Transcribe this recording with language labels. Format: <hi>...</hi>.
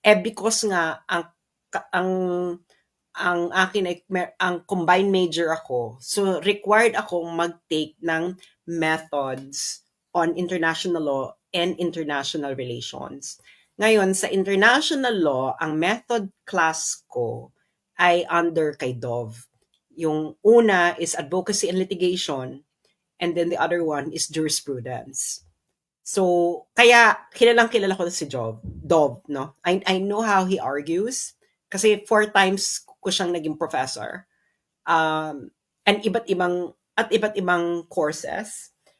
<tl>Because nga, ang akin ay ang combined major ako. So, required akong mag-take ng</tl> <en>methods on international law and international relations.</en> <tl>Ngayon, sa international law, ang method class ko ay under kay Dov. Yung una</tl> <en>is advocacy and litigation, and then the other one is jurisprudence.</en> <tl>So, kaya kilalang kilala ko si Dov, no?</tl> <en>I know how he argues</en> <tl>kasi</tl> <en>4 times</en> <tl>ko siyang naging</tl> <en>professor.</en> <tl>And iba't ibang courses.</tl>